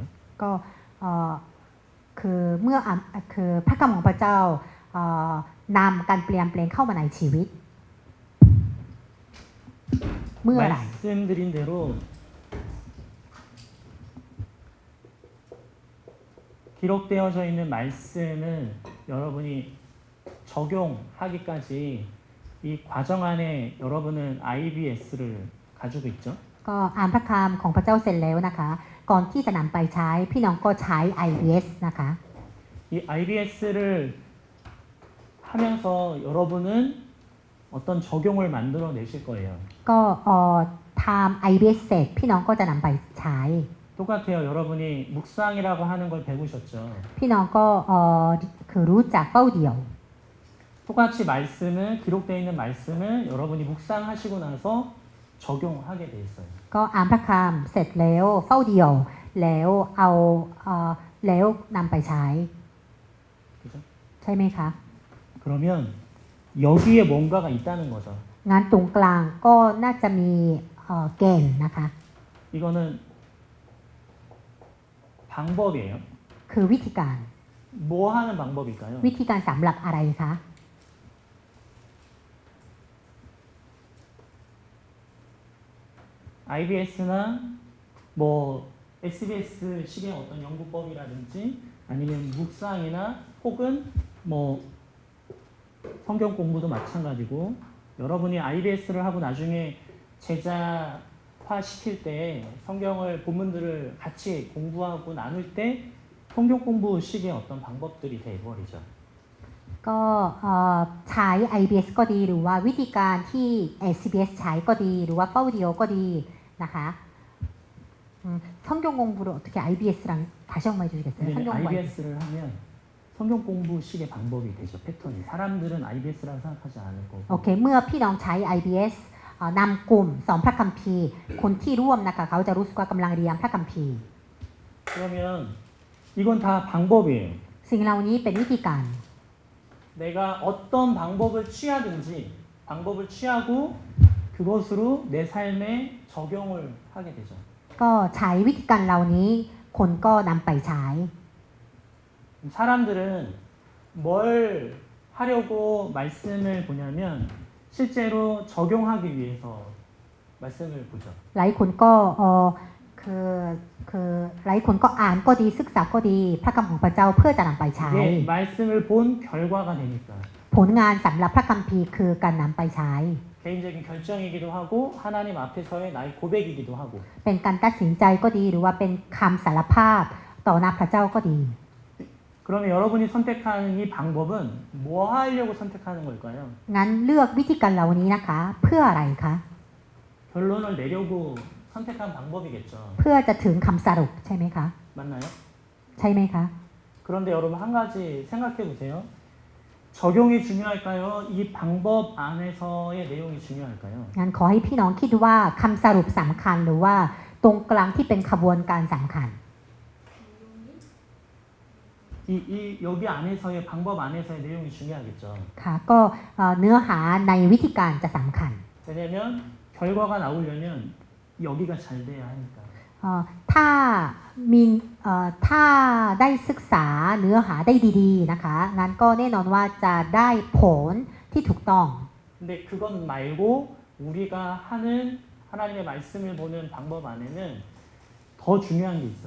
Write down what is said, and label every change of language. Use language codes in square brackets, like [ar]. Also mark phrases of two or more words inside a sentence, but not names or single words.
[th] ก็คือเมื่อคือพระคำของพระเจ้านำการเปลี่ยนแปลงเข้ามาในชีวิต เมื่อไหร่ [ko] 말씀드린 대로 기록되어져 있는 말씀을 여러분이 적용하기까지 이 과정 안에 여러분은 IBS를 가지고 있죠. [th] ก็อ่านพระคำของพระเจ้าเสร็จแล้วนะคะ ก่อนที่จะนำไปใช้พี่น้องก็ใช้ IBS นะคะ [ko] 이 IBS를 하면서 여러분은 어떤 적용을 만들어 내실 거예요. [th] ก็ทำ IBS เสร็จพี่น้องก็จะนำไปใช้ [ko] 똑같아요. 여러분이 묵상이라고 하는 걸 배우셨죠. [th] พี่น้องก็คือรู้จักเฝ้าเดี่ยว [ko] 똑같이 말씀을 기록되어 있는 말씀을 여러분이 묵상하시고 나서 적용하게 돼 있어요. [th] ก็อ่านพระคำเสร็จแล้วเฝ้าเดี่ยวแล้วเอาแล้วนำไปใช้ [ko] 그죠? [th] ใช่ไหมคะ [ko] 그러면 여기에 뭔가가 있다는 거죠. [th] งานตรงกลางก็น่าจะมีเกณฑ์นะคะ [ko] 이거는 방법이에요. [th] คือวิธีการ [ko] 뭐 하는 방법일까요? [th] วิธีการสำหรับอะไรคะ [ko] IBS나 뭐 SBS식의 어떤 연구법이라든지 아니면 묵상이나 혹은 뭐 성경 공부도 마찬가지고 여러분이 IBS를 하고 나중에 제자화 시킬 때 성경을 본문들을 같이 공부하고 나눌 때 성경 공부식의 어떤 방법들이 돼버리죠. [th] ก็ใช้ IBS ก็ดีหรือว่าวิธีการที่ SBS ใช้ก็ดีหรือว่าเฝ้าเดียวก็ดีนะคะ [ko] 성경 공부를 어떻게 IBS랑 다시 한번 해주시겠어요? 근데 성경 공부 IBS를 하면 성경 공부식의 방법이 되죠. 패턴이. 사람들은 IBS라고 생각하지 않을 거고. [th] โอเคเมื่อพี่น้องใช้ IBS นำกลุ่มสอนพระคัมภีร์คนที่ร่วมนะคะเขาจะรู้สึกว่ากำลังเรียนพระคัมภีร์ [ko] 그러면 이건 다 방법이에요. [th] สิ่งเหล่านี้เป็นวิธีการ [ko] 내가 어떤 방법을 취하고 그것으로 내 삶에 적용을 하게 되죠. [th] ก็ใช้วิธีการเหล่านี้คนก็นำไปใช้ [ko] 사람들은 뭘 하려고 말씀을 보냐면 실제로 적용하기 위해서 말씀을 보죠. [th] หลายคนก็คคือหลายคนก็อ่านก็ดีศึกษาก็ดีพระคำของพระเจ้าเพื่อจะนำไปใช้ [ko] 이게 말씀을 본 결과가 되니까 [th] ผลงานสำหรับพระคัมภีร์คือการนำไปใช้ [ko] 개인적인 결정이기도 하고 하나님 앞에서의 나의 고백이기도 하고 [th] เป็นการตัดสินใจก็ดีหรือว่าเป็นคำสารภาพต่อหน้าพระเจ้าก็ดี [ko] 그러면 여러분이 선택하는 이 방법은 뭐 하려고 선택하는 걸까요? [th] งั้นเลือกวิธีการเหล่านี้นะคะ เพื่ออะไรคะ [ko] 결론을 내려고 선택한 방법이겠죠. [th] เพื่อจะถึงคำสรุปใช่ไหมคะ [ko] 맞나요? [th] ใช่ไหมคะ [ko] 그런데 여러분 한 가지 생각해 보세요. 적용이 중요할까요? 이 방법 안에서의 내용이 중요할까요? [th] งั้นขอให้พี่น้องคิดว่าคำสรุปสำคัญหรือว่าตรงกลางที่เป็นขบวนการสำคัญ [ko] 여기 안에서의 방법 안에서의 내용이 중요하겠죠. [th] ค่ะก็เนื้อหาในวิธีการจะสำคัญ [ko] 왜냐면 결과가 나오려면 여기가 잘 돼야 하니까. [th] ถ้ามีถ้าได้ศึกษาเนื้อหาได้ดีๆนะคะงั้นก็แน่นอนว่าจะได้ผลที่ถูกต้อง [ko] 근데 그건 말고 우리가 하는 하나님의 말씀을 보는 방법 안에는 더 중요한 게 있어요.